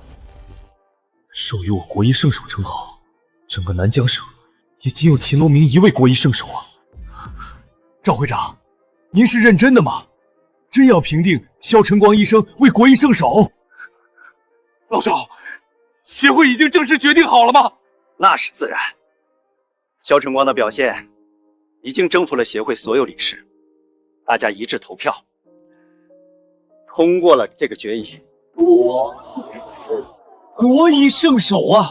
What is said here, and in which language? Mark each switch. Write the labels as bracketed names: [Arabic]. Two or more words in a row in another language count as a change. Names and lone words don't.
[Chinese] 授予我國医圣手称号，整個南江省也僅有秦羅明一位國醫聖手啊！趙會長，您是認真的嗎？真要評定肖晨光醫生為國醫聖手？老趙，協會已經正式決定好了嗎？那是自然。萧晨光的表現已经征服了协会所有理事，大家一致投票，通过了这个决议。国医圣手啊！